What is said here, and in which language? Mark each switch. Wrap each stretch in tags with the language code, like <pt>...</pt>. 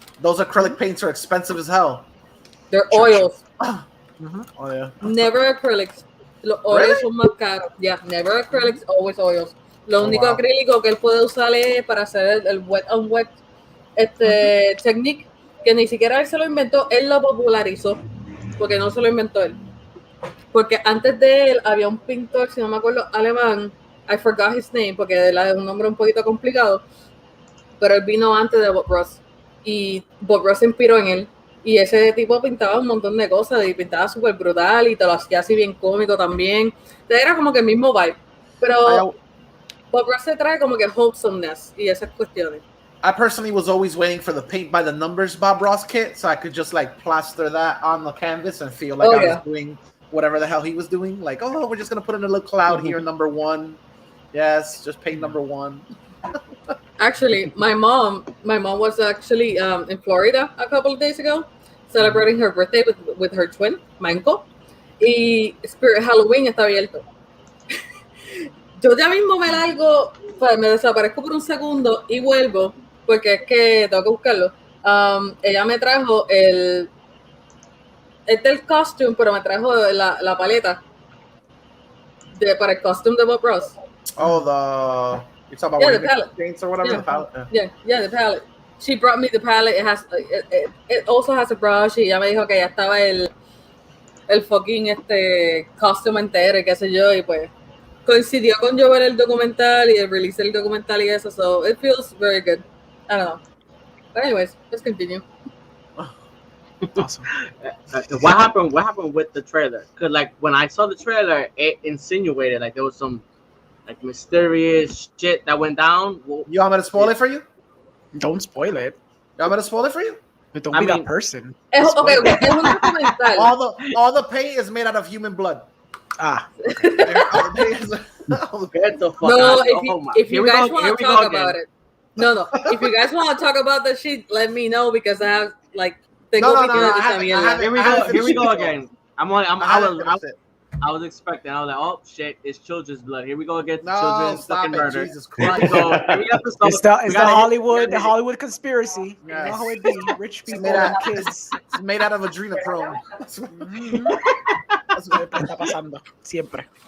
<en>Those acrylic paints are expensive as hell. They're oils. Oh yeah. Never acrylics.</en> <es>Los oils son más caros.</es> <en>Yeah, never acrylics, always oils.</en> <es>Lo único acrílico que él puede usar es para hacer el</es> <en>wet on wet technique,</en> <es>que ni siquiera él se lo inventó, él lo popularizó, porque no se lo inventó él. Porque antes de él había un pintor, si no me acuerdo, alemán,</es> <en>I forgot his name,</en> <es>porque es un nombre un poquito complicado, pero él vino antes de Bob Ross, y Bob Ross se inspiró en él. Y ese tipo pintaba un montón de cosas y pintaba súper brutal y te lo hacía así bien cómico también. Entonces era como que el mismo vibe. Pero Bob Ross se trae como que wholesomeness y esas cuestiones.</es> <en>I personally was always waiting for the paint by the numbers Bob Ross kit so I could just like plaster that on the canvas and feel like I was doing whatever the hell he was doing. Like, oh, we're just going to put in a little cloud here, number 1. Yes, just paint number 1. Actually, my mom was actually in Florida a couple of days ago, celebrating her birthday with her twin, Manco,</en> <es>y Spirit Halloween está abierto. Yo ya mismo me largo, me desaparezco por un segundo y vuelvo, porque es que tengo que buscarlo. Ella me trajo es del costume, pero me trajo la paleta para el costume de Bob Ross.</es> <en>Oh, you're talking about the palette. Paints or whatever, the palette. Yeah, the palette. She brought me the palette. It also has a brush.</en> <es>Y ella me dijo que ya estaba el fucking costume entero y qué sé yo, y pues coincidió con yo ver el documental y el release del documental y eso,</es> <en>so it feels very good. I don't know. But anyways, let's continue. Awesome. What happened with the trailer? Because like when I saw the trailer, it insinuated like there was some like mysterious shit that went down. You want me to spoil it for you? Don't spoil it. You want me to spoil it for you? But don't be that person.</en> <es>Okay, es un documental.</es> <en>All the paint is made out of human blood. If you guys want to talk about it. No. If you guys want to talk about that shit, let me know because I have like Here we go again. I was expecting. I was like, oh shit, it's children's blood. Here we go again. Children's fucking murder. Jesus Christ. So, it's the Hollywood conspiracy. Yes. You know how it be. Rich people and kids. It's made out of adrenochrome.</en> <es>Eso está pasando siempre.</es>